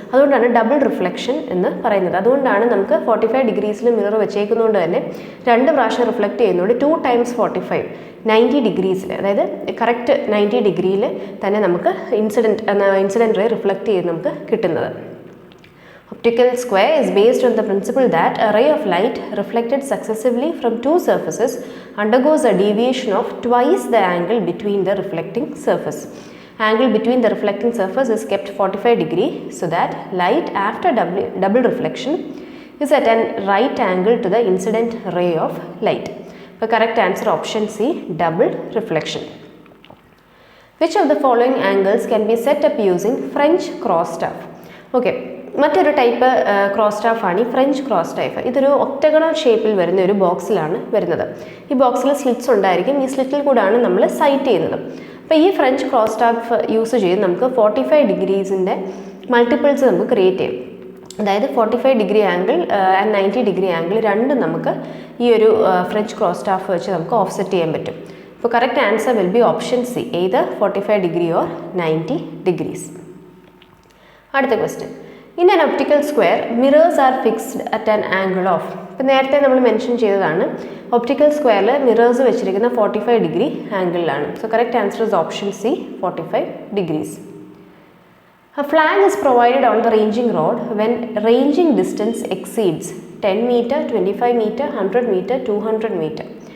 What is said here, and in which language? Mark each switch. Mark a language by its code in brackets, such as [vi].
[ml] അതുകൊണ്ടാണ് double reflection എന്ന് പറയുന്നത്. അതുകൊണ്ടാണ് നമുക്ക് 45 ഡിഗ്രീസിൽ മിറർ വെച്ചേക്കുന്നതുകൊണ്ട് തന്നെ രണ്ട് പ്രാവശ്യം റിഫ്ലക്റ്റ് ചെയ്യുന്നതുകൊണ്ട് 2 ടൈംസ് 45 90 ഡിഗ്രീസിൽ, അതായത് കറക്റ്റ് 90 ഡിഗ്രിയിൽ തന്നെ നമുക്ക് ഇൻസിഡൻറ്റ് റേ റിഫ്ലക്റ്റ് ചെയ്ത് നമുക്ക് കിട്ടുന്നത്. [en] Optical square is based on the principle that a ray of light reflected successively from two surfaces undergoes a deviation of twice the angle between the reflecting surface. Angle between the reflecting surface is kept 45 degree so that light after double reflection is at an right angle to the incident ray of light. The correct answer option C, double reflection. Which of the following angles can be set up using French cross staff? Okay. [ml] മറ്റൊരു type cross സ്റ്റാഫാണ് ഈ French cross staff. ഇതൊരു octagonal ഷേപ്പിൽ വരുന്ന ഒരു ബോക്സിലാണ് വരുന്നത്. ഈ ബോക്സിൽ slits ഉണ്ടായിരിക്കും. ഈ സ്ലിറ്റിൽ കൂടാണ് നമ്മൾ സൈറ്റ് ചെയ്യുന്നത്. അപ്പോൾ ഈ ഫ്രഞ്ച് ക്രോസ് സ്റ്റാഫ് യൂസ് ചെയ്ത് നമുക്ക് 45 ഡിഗ്രീസിൻ്റെ മൾട്ടിപ്പിൾസ് നമുക്ക് ക്രിയേറ്റ് ചെയ്യും. അതായത് 45 degree angle and 90 degree angle രണ്ടും നമുക്ക് ഈ ഒരു ഫ്രഞ്ച് ക്രോസ് സ്റ്റാഫ് വെച്ച് നമുക്ക് ഓഫ്സെറ്റ് ചെയ്യാൻ പറ്റും. [en] അപ്പോൾ correct answer will be option C, either 45 degree or 90 degrees. [ml] അടുത്ത question. [en] In an optical square, mirrors are fixed at an angle of. [ml] ഇപ്പോൾ നേരത്തെ നമ്മൾ മെൻഷൻ ചെയ്തതാണ് ഒപ്റ്റിക്കൽ സ്ക്വയറിൽ മിറേഴ്സ് വെച്ചിരിക്കുന്ന 45 degree ആംഗിളിലാണ്. [en] So correct answer is option C, 45 degrees. A flag is provided on the ranging rod when ranging distance exceeds 10 meter, 25 meter, 100 meter, 200 meter.